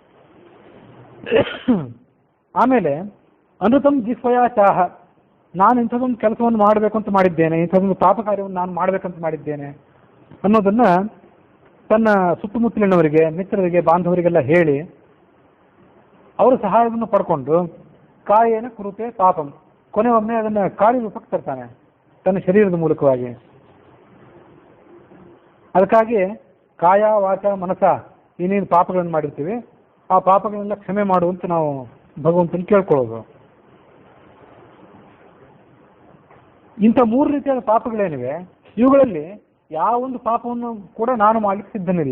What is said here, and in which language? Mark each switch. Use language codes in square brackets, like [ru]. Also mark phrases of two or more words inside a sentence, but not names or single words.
[kn] ಆಮೇಲೆ [sa] ಅನೃತಂ ಜಿಹ್ವಯಾ ಚಾಹ, [kn] ನಾನು ಇಂಥದ್ದೊಂದು ಕೆಲಸವನ್ನು ಮಾಡಬೇಕು ಅಂತ ಮಾಡಿದ್ದೇನೆ, ಇಂಥದ್ದೊಂದು ಪಾಪ ಕಾರ್ಯವನ್ನು ನಾನು ಮಾಡಬೇಕಂತ ಮಾಡಿದ್ದೇನೆ ಅನ್ನೋದನ್ನು ತನ್ನ ಸುತ್ತಮುತ್ತಲಿನವರಿಗೆ ಮಿತ್ರರಿಗೆ ಬಾಂಧವರಿಗೆಲ್ಲ ಹೇಳಿ ಅವರ ಸಹಾಯವನ್ನು ಪಡ್ಕೊಂಡು [sa] ಕಾಯೇನ ಕುರುತೆ ಪಾಪಂ, [kn] ಕೊನೆಯೊಮ್ಮೆ ಅದನ್ನು ಕಾರ್ಯರೂಪಕ್ಕೆ ತರ್ತಾನೆ ತನ್ನ ಶರೀರದ ಮೂಲಕವಾಗಿ. ಅದಕ್ಕಾಗಿ [sa] ಕಾಯ ವಾಚ ಮನಸ [kn] ಏನೇನು ಪಾಪಗಳನ್ನು ಮಾಡಿರ್ತೀವಿ ಆ ಪಾಪಗಳನ್ನೆಲ್ಲ ಕ್ಷಮೆ ಮಾಡುವಂತ ನಾವು ಭಗವಂತನ ಕೇಳ್ಕೊಳ್ಳೋದು. ಇಂಥ 3 ರೀತಿಯಾದ ಪಾಪಗಳೇನಿವೆ ಇವುಗಳಲ್ಲಿ ಯಾವೊಂದು ಪಾಪವನ್ನು ಕೂಡ ನಾನು ಮಾಡಲಿಕ್ಕೆ ಸಿದ್ಧನಿಲ್ಲ.